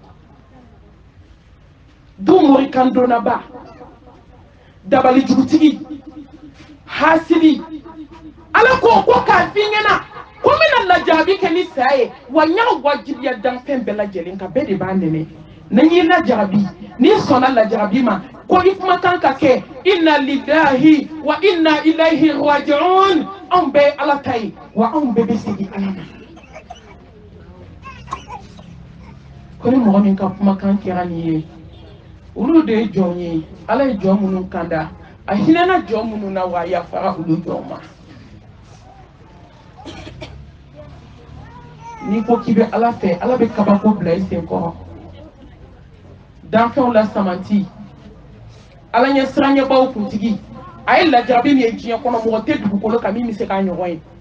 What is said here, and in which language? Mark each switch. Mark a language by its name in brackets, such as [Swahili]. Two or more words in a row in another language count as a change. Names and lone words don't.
[Bambara] du morikan donnaba dabali jugutigi hasidi ala ko k'a f'i ɲɛna ko n bɛna lajarabi kɛ ni saya ye wa n y'a wajibiya danfɛn bɛɛ lajɛlen kan bɛɛ de b'a nɛnɛ ni n y'i lajarabi n'i sɔnna lajarabi ma ko i kuma kan ka kɛ [Arabic] إنا لله وإنا إليه راجعون [Bambara] anw bɛɛ ye ala ta ye wa anw bɛɛ bɛ segin ala ma ko ni mɔgɔ min ka kumakan kɛra nin ye olu de ye jɔn ye ala ye jɔn minnu kanda a hinɛna jɔn minnu na wa a yafara olu jɔn ma n'i ko k'i bɛ ala fɛ ala bɛ kabako bila i sen kɔrɔ danfɛnw la samanti ala ɲɛ siranɲɛbaw kuntigi a ye lajarabi min ye diɲɛ kɔnɔ mɔgɔ tɛ dugukolo kan min bɛ se k'a ɲɔgɔn ye